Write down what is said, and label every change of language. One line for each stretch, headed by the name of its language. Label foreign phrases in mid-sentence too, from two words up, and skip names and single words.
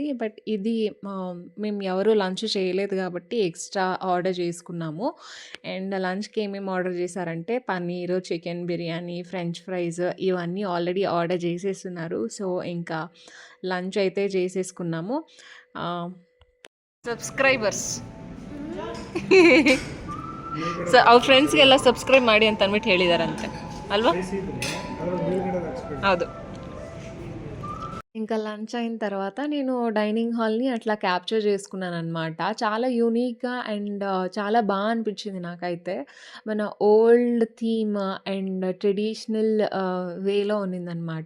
Telugu: బట్ ఇది మేము ఎవరు లంచ్ చేయలేదు కాబట్టి ఎక్స్ట్రా ఆర్డర్ చేసుకున్నాము. అండ్ లంచ్కి ఏమేమి ఆర్డర్ చేశారంటే పన్నీరు, చికెన్ బిర్యానీ,
English: French fries
Telugu: ఇవన్నీ ఆల్రెడీ ఆర్డర్ చేసేస్తున్నారు. సో ఇంకా లంచ్ అయితే చేసేసుకున్నాము.
Kannada: ಸಬ್ಸ್ಕ್ರೈಬರ್ಸ್ ಸೊ ಅವ್ರ ಫ್ರೆಂಡ್ಸ್ಗೆಲ್ಲ ಸಬ್ಸ್ಕ್ರೈಬ್ ಮಾಡಿ ಅಂತ ಅಂದ್ಬಿಟ್ಟು ಹೇಳಿದಾರಂತೆ ಅಲ್ವಾ? ಹೌದು.
Telugu: ఇంకా లంచ్ అయిన తర్వాత నేను
English: dining hall
Telugu: అట్లా క్యాప్చర్ చేసుకున్నాను అనమాట. చాలా యూనిక్గా అండ్ చాలా బాగా అనిపించింది నాకైతే. మన
English: old theme and traditional
Telugu: వేలో ఉన్నిందనమాట.